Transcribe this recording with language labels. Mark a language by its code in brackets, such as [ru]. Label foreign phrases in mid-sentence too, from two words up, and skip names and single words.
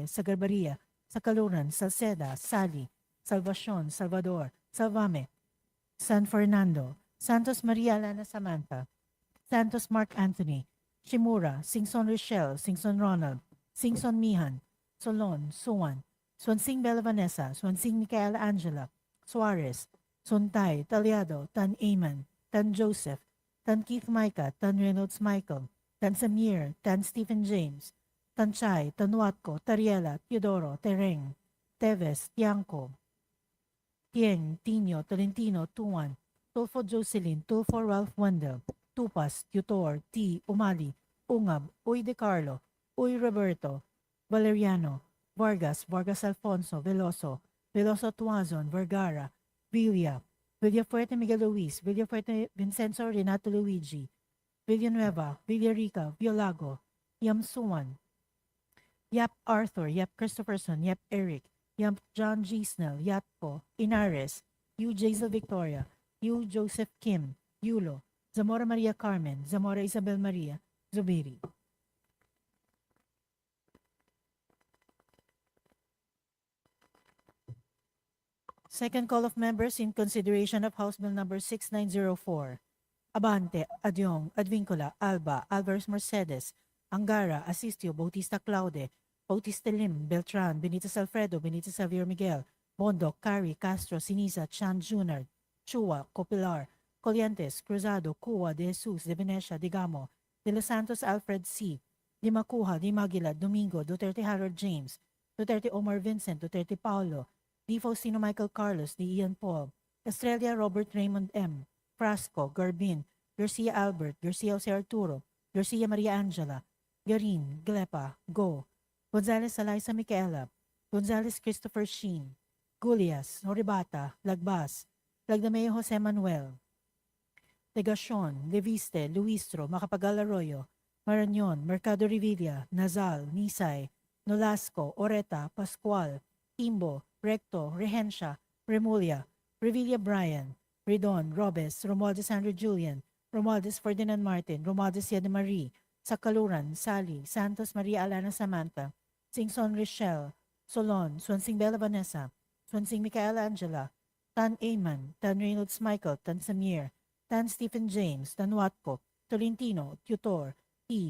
[en] Sagarbaria, Sakaluran, Salceda, Sally, Salvacion, Salvador, Salvame, San Fernando, Santos Maria Alana Samantha, Santos Mark Anthony, Shimura, Singson Rochelle, Singson Ronald, Singson Mihan, Solon, Suwan, Swansing Bella Vanessa, Swansing Michaela Angela, Suarez, Suntay, Taliado, Tan Aman, Tan Joseph, Tan Keith Micah, Tan Reynolds Michael, Tan Samir, Tan Stephen James, Tan Chay, Tanuatco, Tariela, Teodoro, Tereng, Teves, Tiangco, Tieng, Tino, Tolentino, Tuan, Tulfo Jocelyn, Tulfo Ralph Wendell, Tupas, Tutor, T. Umali, Ungab, Uy De Carlo, Uy Roberto, Valeriano, Vargas, Vargas Alfonso, Veloso, Veloso Tuazon, Vergara, Villa, Villafuerte Miguel Luis, Villafuerte Vincenzo Renato Luigi, Villanueva, Villarica, Violago, Yam Suwan, Yap Arthur, Yap Christopherson, Yap Eric, Yap John G. Snell, Yatpo, Inares, Yu Jaisal Victoria, Yu Joseph Kim, Yulo, Zamora Maria Carmen, Zamora Isabel Maria, Zubiri. Second call of members in consideration of House Bill number 6904. Abante, Adyong, Advincula, Alba, Alvarez Mercedes, Angara, Asistio, Bautista Claude, Bautista Lim, Beltran, Benitez Alfredo, Benitez Xavier Miguel, Bondo, Cari, Castro, Sinisa, Chan Junard, Chua, Copilar, Colientes, Cruzado, Cua, De Jesus, De Venecia, Digamo, De Los Santos Alfred C., Di Macuja, Di Maguila, Domingo, Duterte Harold James, Duterte Omar Vincent, Duterte Paulo, Di Faustino Michael Carlos, Di Ian Paul, Estrella Robert Raymond M., Frasco, Garbin, Garcia Albert, Garcia Jose Arturo, Garcia Maria Angela, Garin, Glepa, Go, Gonzales Eliza Michaela, Gonzales Christopher Sheen, Gulias, Horibata, Lagbas, Lagdameo Jose Manuel, Legacion, Leviste, Luistro, Macapagal Arroyo, Marañon, Mercado Revilla, Nazal, Nisay, Nolasco, Oreta, Pascual, Timbo, Recto, Rehencia, Remulia, Revilla Brian, Ridon, Robes, Romualdez Andrew Julian, Romualdez Ferdinand Martin, Romualdez Siede Marie, Sakaluran, Sally, Santos Maria Alana Samantha, Singson Rochelle, Solon, Swansing Bella Vanessa, Swansing Micaela Angela, Tan Ayman, Tan Reynolds Michael, Tan Samir, Tan Stephen James, Tan Watco, Tolentino, Tutor, T.